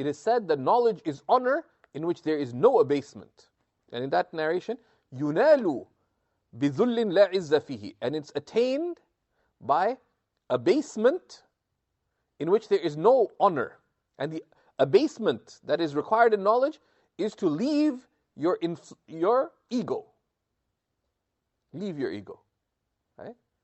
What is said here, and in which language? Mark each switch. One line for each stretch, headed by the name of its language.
English: It is said that knowledge is honor in which there is no abasement. And in that narration,
Arabic: ينال بذل لا عز فيه.
English: And it's attained by abasement in which there is no honor. And the abasement that is required in knowledge is to leave your ego. Leave your ego. Right?